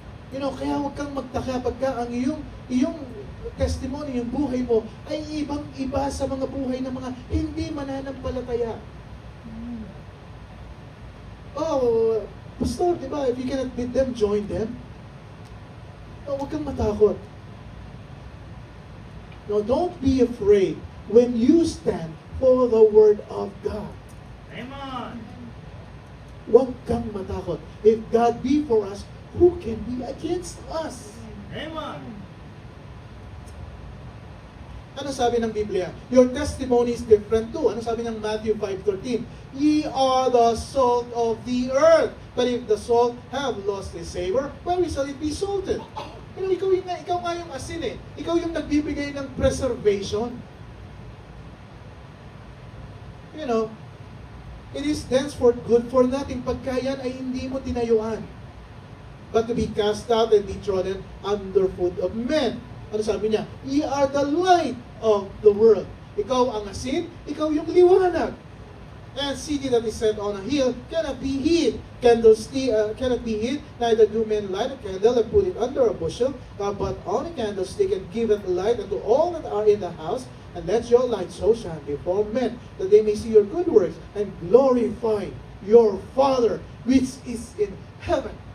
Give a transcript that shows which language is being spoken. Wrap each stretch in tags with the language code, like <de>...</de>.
<en>You know,</en> <tl>kaya huwag kang magtaka pagka ang iyong testimony, yung buhay mo, ay ibang-iba sa mga buhay ng mga hindi mananampalataya.</tl> <en>Oh, Pastor,</en> <tl>di ba,</tl> <en>if you cannot beat them, join them. No,</en> <tl>huwag kang matakot.</tl> <en>No, don't be afraid when you stand for the Word of God. Amen!</en> <tl>Huwag kang matakot.</tl> <en>If God be for us, who can be against us? Amen!</en> <tl>Ano sabi ng Biblia?</tl> <en>Your testimony is different too.</en> <tl>Ano sabi ng</tl> <en>Matthew 5:13? Ye are the salt of the earth. But if the salt have lost its savor, why shall it be salted? You know,</en> <tl>ikaw nga yung asin eh. Ikaw yung nagbibigay ng preservation.</tl> <en>You know, it is thenceforth good for nothing</en> <tl>pagka yan ay hindi mo tinayuan,</tl> <en>but to be cast out and be trodden underfoot of men.</en> <tl>Ano sabi niya?</tl> <en>Ye are the light of the world.</en> <tl>Ikaw ang asin, ikaw yung liwanag.</tl> <en>And city that is set on a hill cannot be hid. Candlestick cannot be hid. Neither do men light a candle and put it under a bushel, but on a candlestick, and give it light unto all that are in the house. And let your light so shine before men, that they may see your good works and glorify your Father which is in heaven.</en>